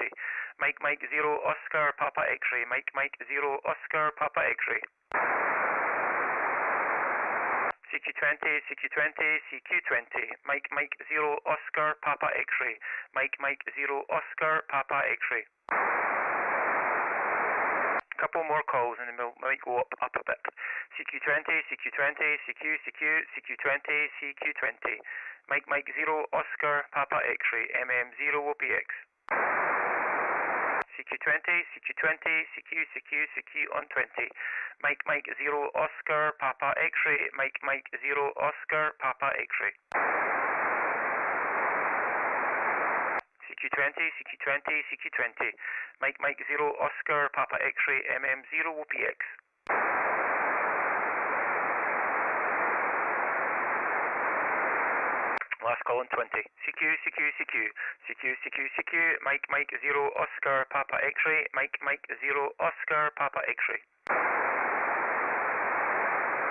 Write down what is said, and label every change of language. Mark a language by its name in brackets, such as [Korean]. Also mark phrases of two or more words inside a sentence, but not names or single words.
[English] Mike 0 Oscar Papa X-ray. Mike 0 Oscar Papa X-ray. CQ20. Mike 0 Oscar Papa X-ray. Mike 0 Oscar Papa X-ray. Couple more calls and then we might go up a bit. CQ20. Mike 0 Oscar Papa X-ray. MM0 OPX. CQ20 on 20. Mike 0 Oscar Papa X-ray. Mike 0 Oscar Papa X-ray. CQ20. Mike 0 Oscar Papa X-ray. MM0 OPX. Last call on 20. CQ. Mike 0 Oscar Papa X-ray. Mike 0 Oscar Papa X-ray.